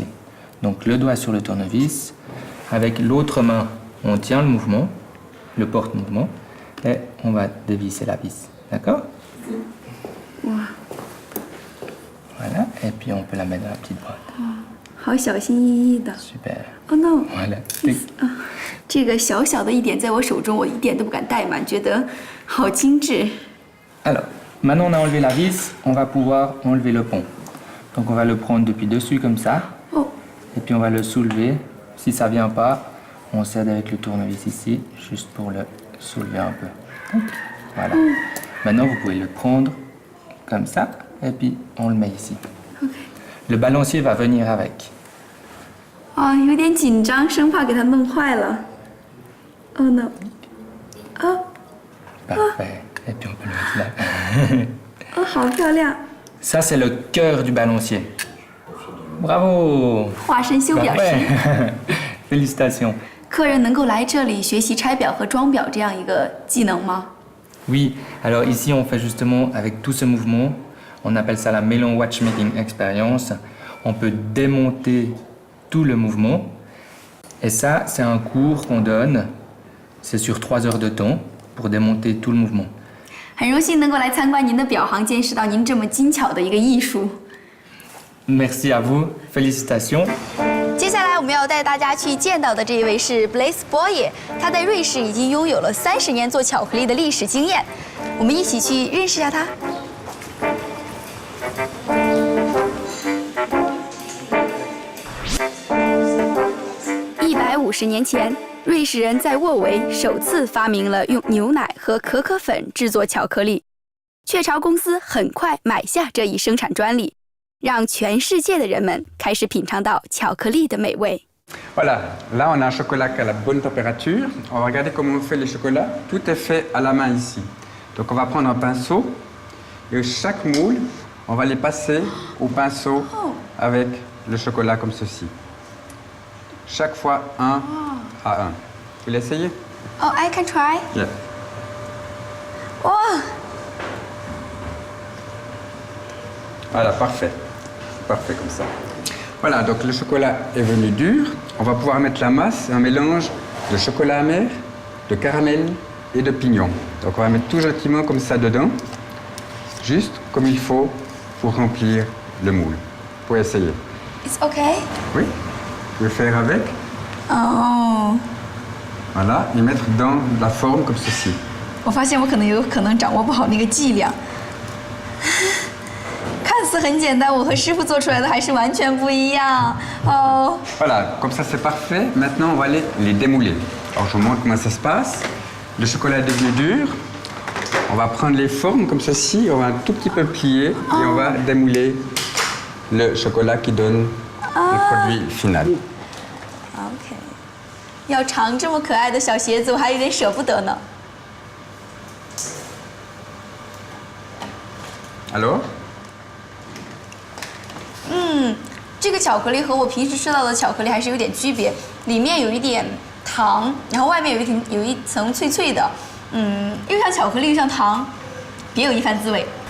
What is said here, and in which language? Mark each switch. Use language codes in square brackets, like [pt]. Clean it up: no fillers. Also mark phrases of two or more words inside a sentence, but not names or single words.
[fr] Donc le doigt sur le tournevis, avec l'autre main on tient le mouvement, le porte-mouvement, et on va dévisser la vis, d'accord? Voilà, et puis on peut la mettre dans la petite boîte. [zh] 好小心翼翼的。 [fr] Super. [en] Oh no！ [fr] Voilà. [zh] 这个小小的一点在我手中，我一点都不敢怠慢，觉得好精致。 [fr] Alors, maintenant on a enlevé la vis, on va pouvoir enlever le pont. Donc on va le prendre depuis dessus comme ça, et puis on va le soulever. Si ça vient pas, on s'aide avec le tournevis ici, juste pour le soulever un peu. Voilà. Maintenant vous pouvez le prendre comme ça, et puis on le met ici. Le balancier va venir avec. [zh] 啊，有点紧张，生怕给它弄坏了。 [en] Oh no！啊 [fr] Parfait. Et puis on peut le mettre là. [zh] 哦，好漂亮！ [fr] Ça, c'est le cœur du balancier. Bravo! [zh] 化身修表师。 [fr] Parfait. Félicitations. [zh] 客人能够来这里学习拆表和装表这样一个技能吗？ [fr] Oui, alors ici on fait justement avec tout ce mouvement, on appelle ça la Melon Watchmaking Experience. On peut démonter tout le mouvement. Et ça, c'est un cours qu'on donne. C'est sur 3 heures de temps pour démonter tout le mouvement. [zh] 很荣幸能够来参观您的表行，见识到您这么精巧的一个艺术。 [fr] Merci à vous, félicitations. [zh] 接下来我们要带大家去见到的这一位是 Blaise Boyer， 他在瑞士已经拥有了30年做巧克力的历史经验。我们一起去认识一下他。150年前，瑞士人在沃维首次发明了用牛奶和可可粉制作巧克力，雀巢公司很快买下这一生产专利。让全世界的人们开始品尝到巧克力的美味。 [fr] Voilà, là on a un chocolat qui a la bonne température. On va regarder comment on fait les chocolats. Tout est fait à la main ici. Donc on va prendre un pinceau et chaque moule, on va les passer au pinceau avec le chocolat comme ceci. Chaque fois 1 à 1. Vous voulez essayer? [en] Oh, I can try. Yeah. 哇， [fr] Voilà, parfait. Parfait comme ça. Voilà, donc le chocolat est venu dur. On va pouvoir mettre la masse, un mélange de chocolat amer, de caramel et de pignon. Donc on va mettre tout gentiment comme ça dedans, juste comme il faut pour remplir le moule. Vous pouvez essayer. [en] It's okay. [fr] Oui, vous pouvez faire avec. Oh. Voilà, et mettre dans la forme comme ceci. [zh] 我发现我有可能掌握不好那个剂量。看似很简单，我和师傅做出来的还是完全不一样。哦。 [fr] Voilà, comme ça c'est parfait. Maintenant on va aller les démouler. Alors je vous montre comment ça se passe. Le chocolat est devenu dur. On va prendre les formes comme ceci, on va un tout petit peu plier et on va démouler le chocolat qui donne le produit final. [zh] OK。要尝这么可爱的小鞋子，我还有点舍不得呢。 [fr] Alors? [zh] 这个巧克力和我平时吃到的巧克力还是有点区别，里面有一点糖，然后外面有一层脆脆的，又像巧克力又像糖，别有一番滋味。